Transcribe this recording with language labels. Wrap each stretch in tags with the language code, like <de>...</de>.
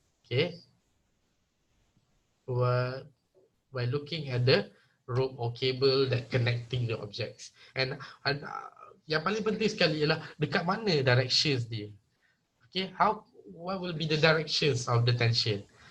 <en>Okay, by looking at the rope or cable that connecting the objects.</en> <ms>And yang paling penting sekali ialah dekat mana directions dia.</ms> <en>Okay, what will be the directions of the tension?</en>